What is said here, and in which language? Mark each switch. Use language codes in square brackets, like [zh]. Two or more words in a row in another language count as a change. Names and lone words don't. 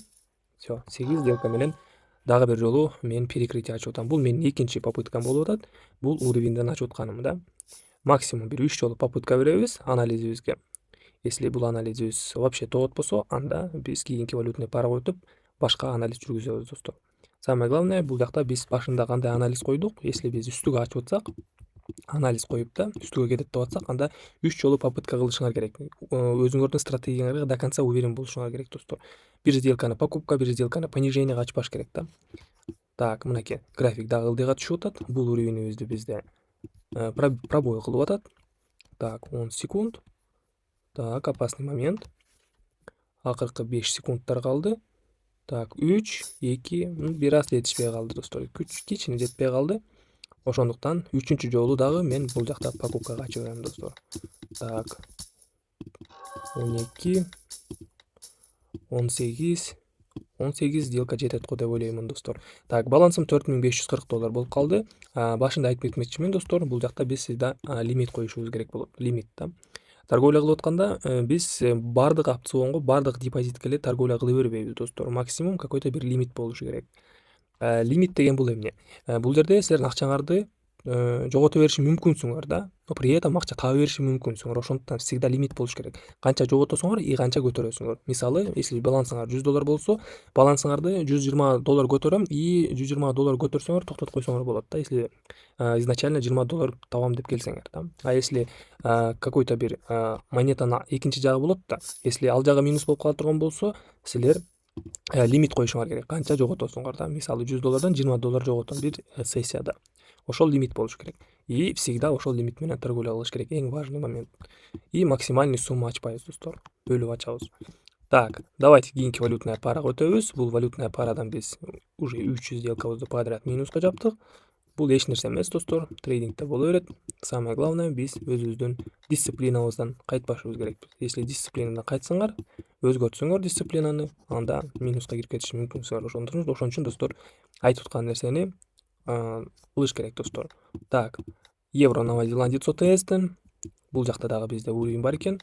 [ky] Всё, 8 сделка менен дагы бир жолу мен перекрытие ачып атам. Бул менин экинчи попыткам болуп атат. Бул уровеньден ачып атканым да. Максимум бир 3 жолу попытка беребиз анализибизге. Если бул анализибиз вообще тоот болсо, анда биз кийинки валютный парага өтүп, башка анализ жүргүзөбүз достор. [ru] Самое главное, [ky] бул жакта биз башында кандай анализ койдук, если биз үстүгө ачып атсак, анализ коюп да үстүгө кетет деп атсак, анда 3 жолу попытка кылышыңар керек. Өзүңөрдүн стратегияңарга [ru] до конца уверен [ky] болушуңар керек достор. Бир сделканы покупка, бир сделканы понижениега ачпаш керек да. Так, мынакей график дагы ылдыйга түшүп атат. Бул уровенибизди бизде пробой кылып атат. [ru] Так, 10 секунд. Так, опасный момент. [ky] Акыркы 5 секундтар калды. Так, 3, 2, бир аз жетишпей калды достор. Кичине жетпей калды. Ошондуктан 3-чү жолу дагы мен бул жакта покупкага ача берем достор. Так, 12, 18 сделка жетет го деп ойлоймун достор. Так, балансым $4540 болуп калды. Башында айтып кетмекчимин достор, бул жакта биз сизде лимит коюшубуз керек болот. Лимит да. Торговля кылып атканда биз бардык опционго, бардык депозитке эле торговля кыла бербейбиз достор. Максимум какой-то бир лимит болушу керек. Лимит деген бул эмне? Бул жерде силердин акчаңарды жогото бериши мүмкүнсүңөр да, [ru] но при этом [ky] акча таба бериши мүмкүнсүңөр. Ошондуктан всегда лимит болуш керек. Канча жоготосуңар и канча көтөрөсүңөр. Мисалы, если балансыңар $100 болсо, балансыңарды $120 көтөрөм и $120 көтөрсөңөр токтотуп койсоңор болот да, [ru] если изначально [ky] $20 табам деп келсеңер да. [ru] А если какой-то [ky] бир монетанын экинчи жагы болот да, если ал жагы минус болуп кала турган болсо, силер лимит коюшуңар керек. Канча жоготосуңар да. Мисалы, $100 $20 жоготом бир сессияда. Ошол лимит болуш керек. И всегда ошол лимит менен торговля кылыш керек. Эң [ru] важный момент. И максимальный [ky] сумма ачпайбыз достор. Бөлүп ачабыз. [ru] Так, давайте [ky] кийинки валютная парага өтөбүз. Бул валютная парадан биз уже 300 сделкабызды подряд минуска жаптык. Бул эч нерсе эмес достор. Трейдингде боло берет. [ru] Самое главное, [ky] биз өзүбүздүн дисциплинабыздан кайтпашыбыз керек. Если дисциплинадан кайтсаңар, өзгөртсөңөр дисциплинаны, анда минуска кирип кетиши мүмкүнсүңөр. Ошон үчүн достор айтып аткан нерсени кылыш керек достор. Так, [ru] евро новозеландец [ky] ОТС'ден бул жакта дагы бизде уровень бар экен.